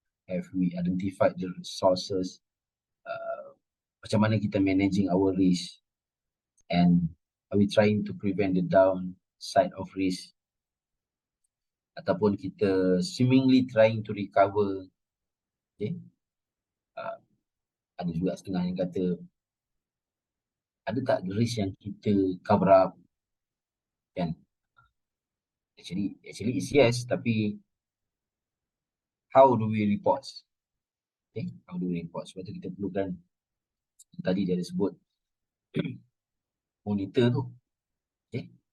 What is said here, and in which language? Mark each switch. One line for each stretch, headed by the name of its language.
English: Have we identified the resources?
Malay: Macam mana kita
English: managing our risk? And are we trying to prevent the downside of risk?
Malay: Ataupun kita
English: seemingly trying to recover? Okay.
Malay: Ada juga setengah yang kata, ada tak risk yang kita cover up? Kan?
English: Actually it's yes,
Malay: tapi
English: how do we report? Okay, how do we report?
Malay: Sebab tu kita perlukan, tadi dia ada sebut monitor tu. Okay.